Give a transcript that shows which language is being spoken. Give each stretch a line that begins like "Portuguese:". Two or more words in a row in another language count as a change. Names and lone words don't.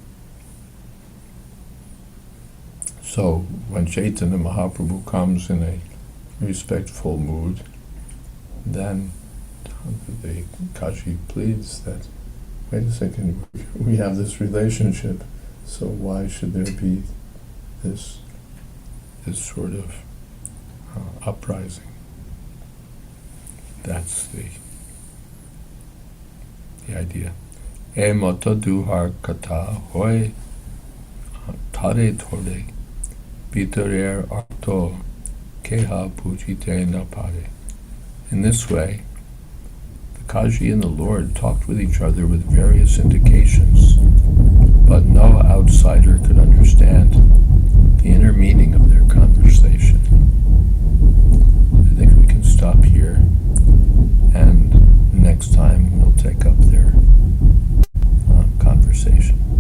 English: So when Chaitanya Mahaprabhu comes in a respectful mood, then the Kaji pleads that, wait a second, we have this relationship, so why should there be this sort of uprising? That's the idea.
Bangla: এ মত দুঁহার কথা হয় ঠারে ঠোরে ভিতরের অর্থ কেহ বুঝিতে না পারে.
English: In this way, the Kaji and the Lord talked with each other with various indications, but no outsider could understand the inner meaning of their conversation. I think we can stop here, and next time we'll take up their conversation.